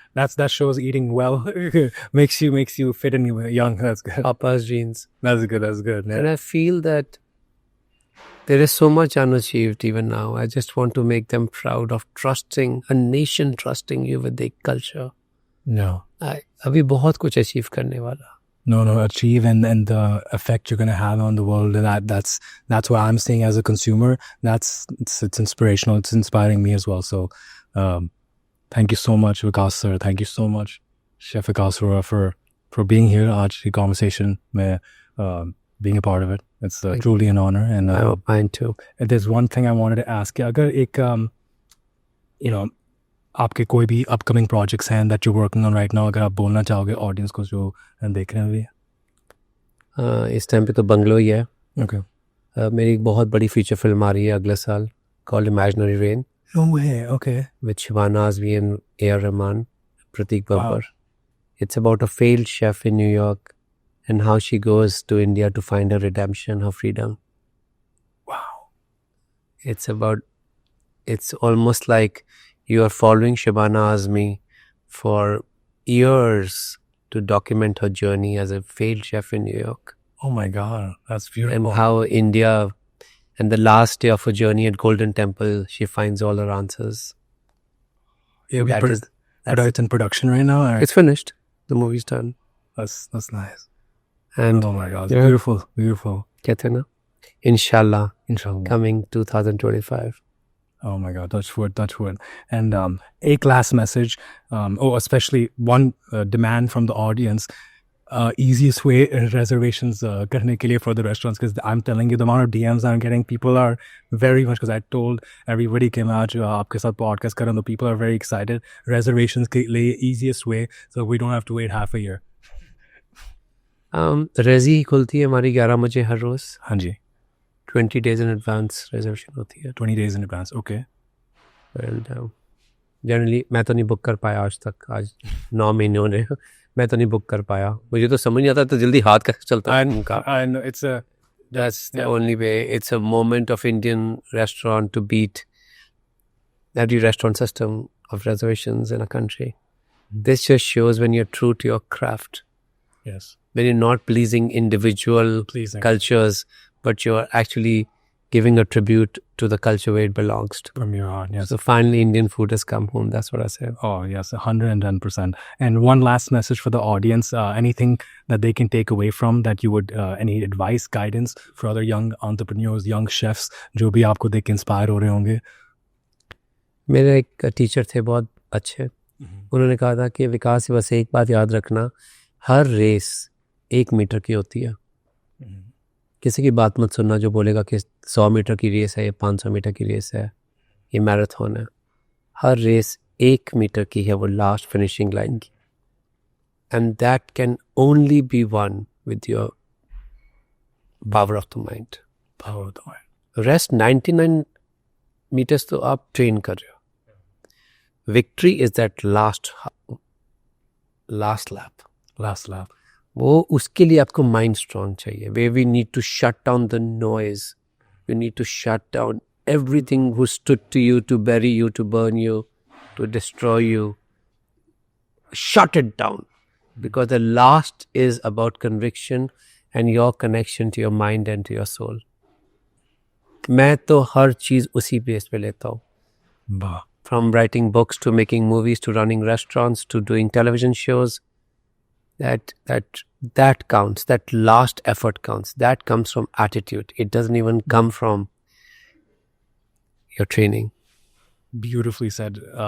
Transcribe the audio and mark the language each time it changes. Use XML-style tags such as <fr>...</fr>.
<en>that shows eating well makes you fit and young. That's good. Papa's genes. That's good. And I feel that there is so much unachieved even now. I just want to make them proud of trusting, a nation trusting you with their culture. No.</en> <hi>अभी बहुत कुछ achieve करने वाला.</hi> <en>No, achieve and the effect you're going to have on the world. That's what I'm seeing as a consumer. It's inspirational. It's inspiring me as well. So, thank you so much, Vikas sir. Thank you so much, Chef Vikas Arora, for being here.</en> <hi>Aaj ki</hi> <en>conversation mein, being a part of it. It's truly an honor. And I hope mine too. There's one thing I wanted to ask you.</en> <hi>अगर एक आपके कोई भी upcoming projects हैं</hi> <en>that you're working on right now,</en> <hi>अगर आप बोलना चाहोगे audience को जो देख रहे हैं अभी? इस टाइम पे तो बंगलो ही है.</hi> <en>Okay.</en> <hi>मेरी एक बहुत बड़ी फीचर फिल्म आ रही है अगले साल called Imaginary Rain.</hi> <en>No way. Okay. With Shabana Azmi and A.R. Rahman, Pratik Babbar. Wow. It's about a failed chef in New York and how she goes to India to find her redemption, her freedom. Wow. It's almost like you are following Shabana Azmi for years to document her journey as a failed chef in New York. Oh my God, that's beautiful. And how India, and the last day of her journey at Golden Temple, she finds all her answers. It's in production right now? Or? It's finished. The movie's done. That's nice. And oh my God, beautiful.</en> <hi>कहते हैं ना, Inshallah, coming 2025.</hi> <en>Oh my God, touch wood. And एक last message, especially one demand from the audience, easiest way reservations करने के लिए for the restaurants, because I'm telling you the amount of DMs I'm getting, people are very much, because I told everybody came out</en> <hi>जो आपके साथ podcast कर रहे हैं,</hi> <en>तो people are very excited. Reservations के लिए easiest way, so we don't have to wait half a year.</en> <hi>रेजी खुलती है हमारी 11 बजे हर रोज. हाँ जी.</hi> <en>20 days in advance reservation होती है. 20 days in advance, okay.</en> <hi>And generally मैं तो नहीं बुक कर पाया आज तक. आज 9 महीने होने मैं तो नहीं बुक कर पाया. मुझे तो समझ नहीं आता तो जल्दी हाथ कैसे चलता है.</hi> <en>And that's the only way. It's a moment of Indian restaurant to beat every restaurant system of reservations in a country. This just shows when you're true to your craft. Yes. When you're not pleasing individual cultures, but you're actually giving a tribute to the culture where it belongs to. From your heart, yes. So finally Indian food has come home. That's what I said. Oh, yes, 110%. And one last message for the audience, anything that they can take away from that you would, any advice, guidance for other young entrepreneurs, young chefs,</en> <hi>जो भी आपको देख के inspire हो रहे होंगे? मेरे एक टीचर थे बहुत अच्छे. उन्होंने कहा था कि विकास बस एक बात याद रखना, हर रेस 1 मीटर की होती है. किसी की बात मत सुनना जो बोलेगा कि 100 मीटर की रेस है, ये 500 मीटर की रेस है, ये मैराथन है. हर रेस 1 मीटर की है, वो लास्ट फिनिशिंग लाइन की.</hi> <en>And that can only be won with your power of the mind.</en> <hi>Rest 99 metres तो आप ट्रेन कर रहे हो.</hi> <en>Victory is that last lap.</en> <hi>वो उसके लिए आपको माइंड स्ट्रांग चाहिए.</hi> <en>We we need to shut down the noise. We need to shut down everything who stood to you, to bury you, to burn you, to destroy you. Shut it down, because the last is about conviction and your connection to your mind and to your soul.</en> <hi>मैं तो हर चीज़ उसी base पे लेता हूँ.</hi> <en>From writing books to making movies to running restaurants to doing television shows. That counts. That last effort counts. That comes from attitude. It doesn't even come from your training. beautifully said.</en>